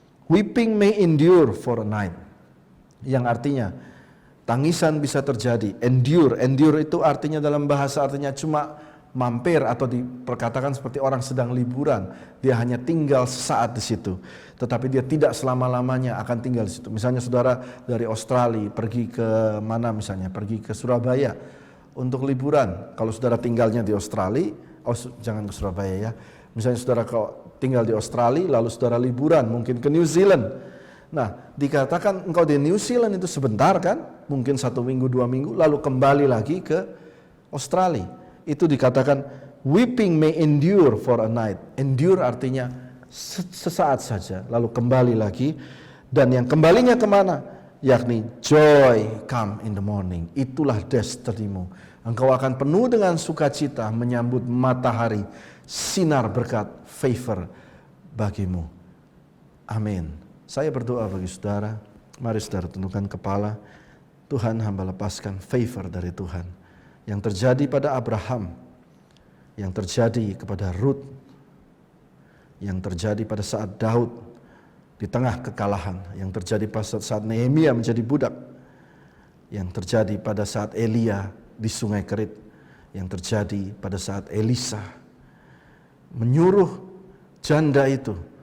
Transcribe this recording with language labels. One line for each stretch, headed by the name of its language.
English: Weeping may endure for a night.
Indonesian: Yang artinya tangisan bisa terjadi. Endure itu artinya dalam bahasa artinya cuma mampir atau diperkatakan seperti orang sedang liburan. Dia hanya tinggal sesaat di situ. Tetapi dia tidak selama-lamanya akan tinggal di situ. Misalnya saudara dari Australia pergi ke mana misalnya, pergi ke Surabaya untuk liburan. Kalau saudara tinggalnya di Australia, jangan ke Surabaya ya. Misalnya saudara tinggal di Australia lalu saudara liburan mungkin ke New Zealand. Nah, dikatakan engkau di New Zealand itu sebentar kan? Mungkin 1 minggu, 2 minggu lalu kembali lagi ke Australia. Itu dikatakan
English: weeping may endure for a night.
Indonesian: Endure artinya sesaat saja, lalu kembali lagi. Dan yang kembalinya kemana? Yakni
English: joy come in the morning.
Indonesian: Itulah destinimu. Engkau akan penuh dengan sukacita menyambut matahari, sinar berkat, favor bagimu. Amin. Saya berdoa bagi saudara. Mari saudara tundukkan kepala. Tuhan, hamba lepaskan favor dari Tuhan. Yang terjadi pada Abraham, yang terjadi kepada Ruth, yang terjadi pada saat Daud di tengah kekalahan, yang terjadi pada saat Nehemia menjadi budak, yang terjadi pada saat Elia di Sungai Kerit, yang terjadi pada saat Elisa menyuruh janda itu